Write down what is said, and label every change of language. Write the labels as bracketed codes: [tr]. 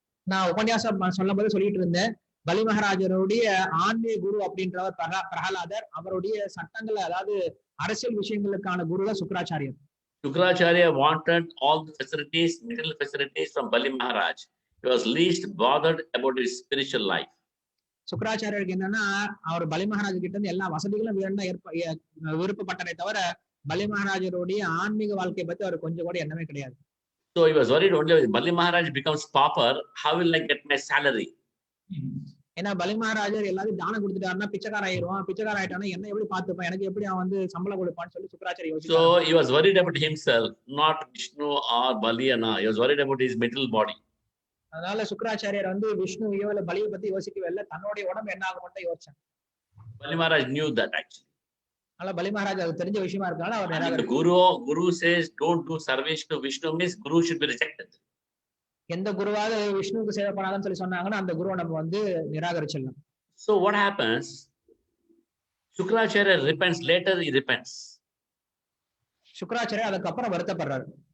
[ta] நான் உபன்யாசம் சொல்லும்போது சொல்லிட்டு இருந்தேன், பலி மகாராஜருடைய ஆன்மீக குரு அப்படின்றவர் பிரகலாதர், அவருடைய சட்டங்கள் அதாவது அரசியல் விஷயங்களுக்கான குரு தான் Shukracharyar. [en] Shukracharya wanted all the facilities, material facilities from Bali Maharaj. He was least bothered about his spiritual life. [ta] சுக்ராச்சாரியருக்கு என்னன்னா, அவர் பலி மகாராஜ் கிட்ட இருந்து எல்லா வசதிகளும் விருப்பப்பட்டதை தவிர பலி மகாராஜருடைய ஆன்மீக வாழ்க்கையை பத்தி அவர் கொஞ்சம் கூட எண்ணமே கிடையாது. [en] So he was worried only when Bali Maharaj becomes pauper, how will I get my salary? [ta] ஏன்னா பலி மகாராஜர் எல்லாரும் தானம் கொடுத்துட்டாருன்னா பிச்சைக்கார ஆயிடுவான், பிச்சைக்கார ஆயிட்டானா என்ன எப்படி பார்த்துப்பான், எனக்கு எப்படி அவன் வந்து சம்பளம் கொடுப்பான்னு சொல்லி சுக்ராச்சாரிய யோசிச்சார். [en] So he was worried about himself, not Vishnu or Baliana. He was worried about his material body. [ta] அதனால சுக்ராச்சாரியர் வந்து விஷ்ணுவையோ இல்ல பலியை பத்தி யோசிக்கவே இல்லை, தன்னுடைய உடம்பு என்ன ஆகும் மட்டும் யோசிச்சாங்க. [en] Bali Maharaj knew that actually. [ta] அதனால பலி மகாராஜ் அது தெரிஞ்ச விஷயமா இருக்கனால அவர் [en] And if the guru says don't do service to Vishnu, means guru should be rejected. [ta] எந்த குருவாக விஷ்ணுவுக்கு சேவை பண்ணாதன்னு சொல்லி சொன்னாங்கன்னா அந்த குருவை நம்ம வந்து நிராகரிச்சிடலாம். [en] So what happens? Shukracharya repents. Later he repents. [ta] Shukracharyar அதுக்கப்புறம் வருத்தப்படுறாரு.